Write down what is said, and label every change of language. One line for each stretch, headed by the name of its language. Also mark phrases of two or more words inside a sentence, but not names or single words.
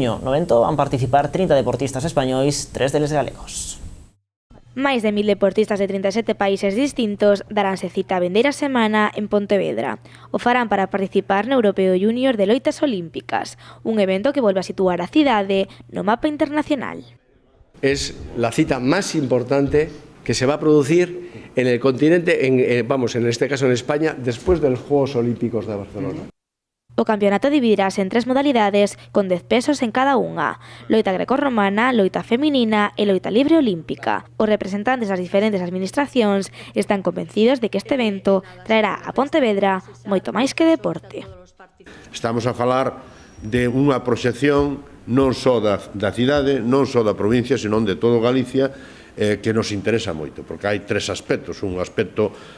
Galician: No evento van participar 30 deportistas españois, 3 deles galegos. Máis de 1000 deportistas de 37 países distintos daránse cita a vindeira semana en Pontevedra. O farán para participar no Europeo Júnior de Loitas Olímpicas, un evento que volve a situar a cidade no mapa internacional.
Spanish: Es la cita más importante que se va a producir en el continente, en este caso en España, después de los Juegos Olímpicos de Barcelona.
Galician: O campeonato dividirase en 3 modalidades con 10 pesos en cada unha: loita grecorromana, loita feminina e loita libre olímpica. Os representantes das diferentes administracións están convencidos de que este evento traerá a Pontevedra moito máis que deporte. Estamos a falar de unha proxección non só da cidade, non só da provincia, senón de todo Galicia, que nos interesa moito, porque hai 3 aspectos: un aspecto